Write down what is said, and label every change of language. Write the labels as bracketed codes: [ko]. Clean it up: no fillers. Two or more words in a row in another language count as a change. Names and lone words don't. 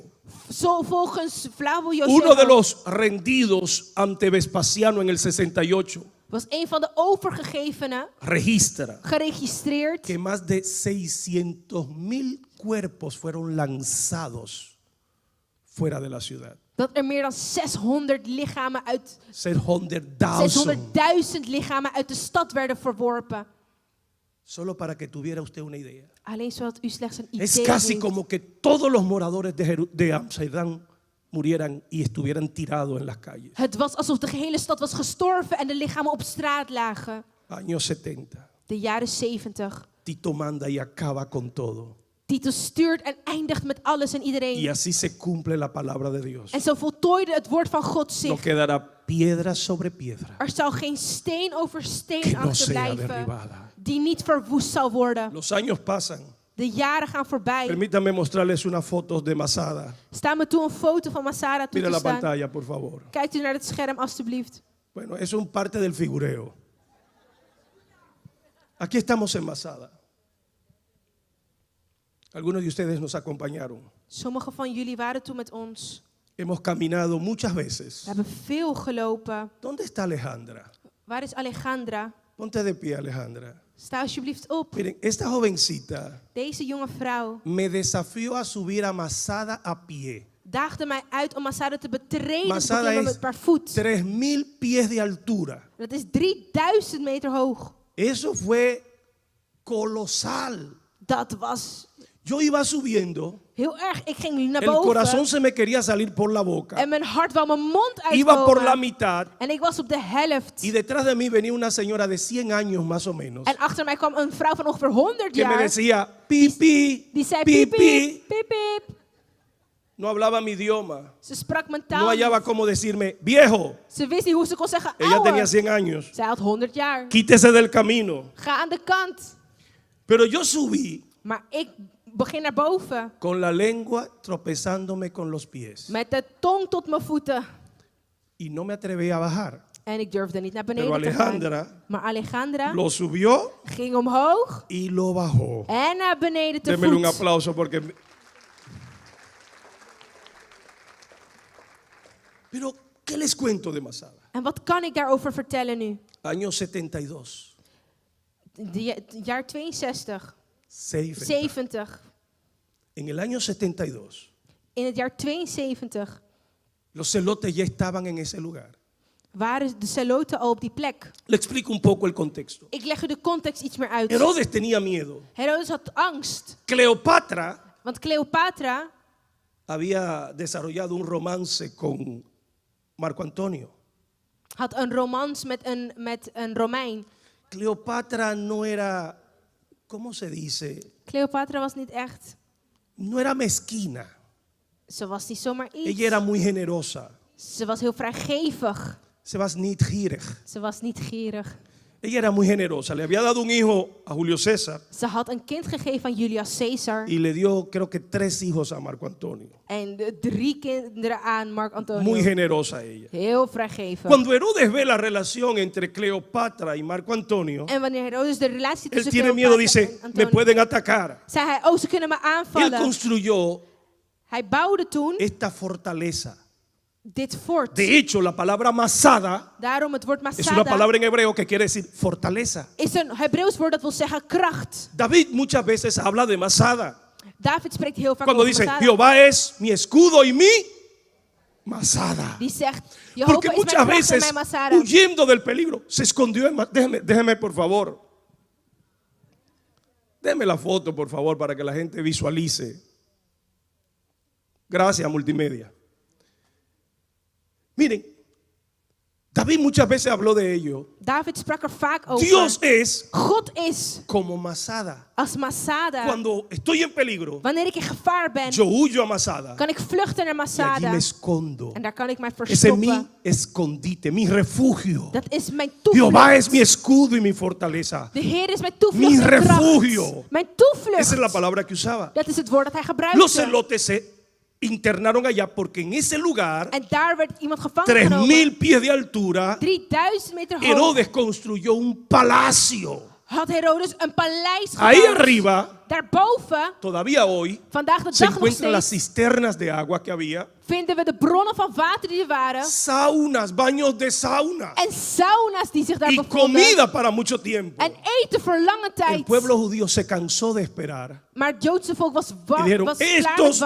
[nl] Zo volgens Flavio [es] uno de Josefo los rendidos ante Vespasiano en el 68, [nl] was een van de overgegevenen [es] registra [nl] geregistreerd [es] que más de 600,000 cuerpos fueron lanzados fuera de la ciudad. [nl] dat er meer dan 600 lichamen uit 600,000. 600.000 lichamen uit de stad werden verworpen. [es] Solo para que tuviera usted una idea. [nl] Alleen zodat u slechts een [es] Es [nl] idee [es] casi [nl] heeft. [es] como que todos los moradores de Amsterdam murieran y estuvieran tirados en las calles. [nl] Het was alsof de gehele stad was gestorven en de lichamen op straat lagen. [es] Años 70. [nl] De jaren 70. [es] Tito manda y acaba con todo. [nl] Titus stuurt en eindigt met alles en [es] Y [nl] iedereen. [es] así se cumple la palabra de Dios. [nl] En zo voltooide het woord van God [es] No [nl] zich. [es] quedará piedra sobre piedra [nl] Er zal geen steen over [es] que [nl] steen [es] no sea [nl] achterblijven [es] derribada. [nl] die niet verwoest zal worden. [es] Los años pasan. [nl] De jaren gaan voorbij. [es] Permítanme mostrarles una foto de Masada. [nl] Sta me toe een foto van Masada toe [es] Mira [nl] te [es] la [nl] staan. [es] pantalla, por favor. Kijkt u naar het scherm alstublieft. Bueno, eso es un parte del figureo. Aquí estamos en Masada. Algunos de ustedes nos acompañaron. [nl] Sommigen van jullie waren toen met ons. [es] Hemos caminado muchas veces. [nl] We hebben veel gelopen. [es] ¿Dónde está Alejandra? [nl] Waar is Alejandra? [es] Ponte de pie, Alejandra. [nl] Sta alsjeblieft op. [es] Miren, esta jovencita [nl] Deze jonge vrouw [es] me desafió a subir a Masada a pie. [nl] daagde mij uit om Masada te betreden. Te Masada beklimmen [es] es [nl] met per voet. [es] 3,000 pies de altura. [nl] Dat is 3000 meter hoog. [es] Eso fue colosal. [nl] Dat was [es] Yo iba subiendo, [nl] heel erg. Ik ging naar [es] el corazón [nl] boven. [es] se me quería salir por la boca. [nl] En mijn hart wou mijn mond [es] Iba por la [nl] uitkomen. [es] mitad [nl] En ik was op de helft. [es] y detrás de mí venía una señora de 100 años más o menos [nl] En achter mij kwam een vrouw van ongeveer 100 [es] que me [nl] jaar. [es] decía, pipi, [nl] Die zei piep, [es] pipi. [nl] piep, piep, piep. [es] No hablaba mi idioma. [nl] Ze sprak mijn [es] No [nl] taal [es] hallaba [nl] niet. [es] cómo decirme, viejo. [nl] Ze wist niet hoe ze kon zeggen [es] Ella tenía [nl] ouwe. [es] 100 años. [nl] Zij had 100 jaar. [es] Quítese del camino. [nl] Ga aan de kant. [es] Pero yo subí [nl] Maar ik begin naar boven. [es] con la lengua tropezándome con los pies. [nl] Met de tong tot mijn voeten. [es] Y no me atreví a bajar. [nl] En ik durfde niet naar [es] Pero [nl] beneden te gaan. [es] Alejandra [nl] Maar Alejandra [es] lo subió [nl] ging omhoog [es] y lo bajó. [nl] en naar beneden te [es] Démele un [nl] voet. [es] aplauso porque Pero, ¿qué les cuento de Masada? [nl] En wat kan ik daarover vertellen nu? [es] Año 72. [nl] Jaar 62, 70. 70. [es] En el año 72, [nl] In het jaar 72 [es] los celotes ya estaban en ese lugar. [nl] waren de Zeloten al op die plek. [es] Le explico un poco el contexto. [nl] Ik leg u de context iets meer uit. [es] Herodes tenía miedo. [nl] Herodes had angst, Cleopatra want Cleopatra [es] había desarrollado un romance con Marco Antonio. [nl] had een romans met een Romein. [es] Cleopatra no era, ¿cómo se dice? [nl] Cleopatra was niet echt, [es] No era mezquina. [nl] ze was niet zomaar iets. [es] Ella era muy generosa. [nl] Ze was heel vrijgevig. Se was niet gierig. Ze was niet gierig. [es] Ella era muy generosa. Le había dado un hijo a Julio César [nl] Ze had een kind gegeven aan Julius Caesar [es] y le dio, creo que 3 hijos a Marco Antonio. [nl] en 3 kinderen aan Mark Antonio. [es] Muy generosa ella. [nl] Heel vrijgevig. [es] Cuando Herodes ve la relación entre Cleopatra y Marco Antonio, [nl] En wanneer Herodes de relatie [es] él [nl] tussen [es] tiene Cleopatra [nl] miedo, dice, en [es] me Antonio, pueden atacar. [nl] zei hij, oh, ze kunnen me [es] Él [nl] aanvallen. [es] construyó [nl] Hij bouwde toen [es] esta fortaleza. [nl] dit fort. [es] De hecho, la palabra Masada [nl] Daarom het woord [es] es una Masada palabra en hebreo que quiere decir fortaleza. [nl] is een Hebreeuws woord dat wil zeggen kracht. [es] David muchas veces habla de Masada. [nl] David spreekt heel vaak [es] Cuando [nl] over [es] dice, Masada. Jehová es mi escudo y mi Masada. [nl] Die zegt, [es] Porque [nl] Jehovah is mijn [es] muchas [nl] kracht en [es] veces, [nl] mijn Masada. [es] huyendo del peligro, se escondió en déjeme por favor. Déjeme la foto, por favor, para que la gente visualice. Gracias, multimedia. Miren, David muchas veces habló de ello. [nl] David sprak er vaak over. [es] Dios es [nl] God is [es] como Masada. [nl] als Masada. [es] Cuando estoy en peligro, [nl] Wanneer ik in gevaar ben, [es] yo huyo a Masada [nl] kan ik vluchten naar [es] y allí Masada. me escondo. [nl] En daar kan ik mij [es] Ese es mi [nl] verstoppen. [es] escondite, mi refugio. [nl] Dat is mijn [es] Jehová es mi [nl] toevlucht. [es] escudo y mi fortaleza. [nl] De Heer is mijn [es] Mi [nl] toevlucht en [es] refugio. [nl] kracht. Mijn toevlucht. [es] Esa es la palabra que usaba. [nl] Dat is het woord dat hij [es] Los [nl] gebruikte. [es] celotes se internaron allá porque en ese lugar, [nl] En daar werd iemand gevangen 3000 genomen. [es] pies de altura, [nl] 3000 meter hoog. [es] Herodes construyó un palacio. [nl] Had Herodes een paleis [es] Ahí [nl] gebouwd. [es] arriba, [nl] Daarboven, [es] todavía hoy, [nl] vandaag de [es] se [nl] dag nog [es] encuentran las [nl] steeds, [es] cisternas de agua que había, [nl] vinden we de bronnen van water die er waren. [es] saunas, baños de sauna [nl] En sauna's die zich daar [es] y [nl] bevonden. [es] comida para mucho tiempo. [nl] En eten voor lange [es] El [nl] tijd. [es] pueblo judío se cansó de esperar [nl] Maar het Joodse volk was, [es] y [nl] was [es] dijeron, [nl] klaar met [es] estos